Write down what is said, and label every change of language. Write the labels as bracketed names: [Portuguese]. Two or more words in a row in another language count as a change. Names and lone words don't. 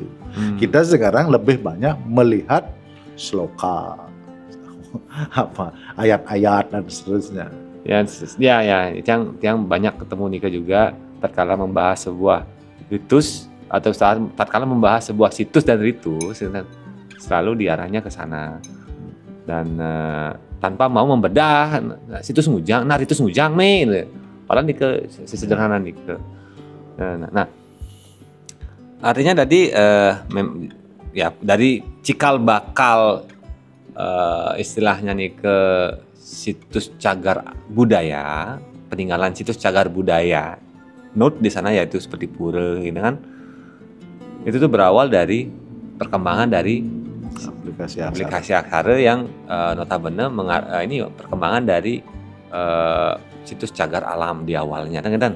[Indonesian] Kita sekarang lebih banyak melihat sloka, apa ayat-ayat dan seterusnya. Ya, yang banyak ketemu Nika juga tatkala membahas sebuah ritus atau tatkala membahas sebuah situs dan ritus selalu diarahnya ke sana dan tanpa mau membedah situs ngujang, ritus ngujang nih, padahal Nika sesederhana Nika. Nah, artinya tadi ya dari cikal bakal istilahnya nih ke situs cagar budaya, peninggalan situs cagar budaya, note di sana yaitu seperti pura gitu kan, itu tuh berawal dari perkembangan dari aplikasi aksara yang notabene ini perkembangan dari situs cagar alam di awalnya kan.